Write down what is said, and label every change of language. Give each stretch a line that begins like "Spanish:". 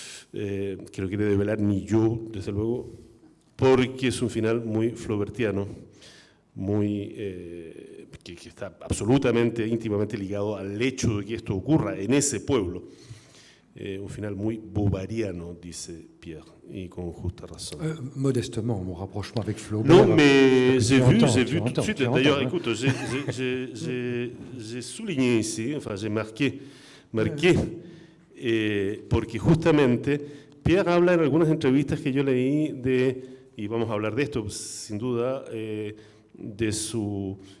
Spanish: que no quiere desvelar ni yo, desde luego, porque es un final muy flaubertiano, muy, que está absolutamente, íntimamente ligado al hecho de que esto ocurra en ese pueblo. Un final muy bovariano, dice Pierre, et con justa raison.
French: Modestement, mon rapprochement avec Flaubert. Non, mais j'ai vu tout de suite. D'ailleurs, écoute, j'ai souligné ici, enfin, j'ai marqué,
Spanish: porque justamente Pierre habla en algunas entrevistas que yo leí y vamos a hablar de esto, sin duda, de su,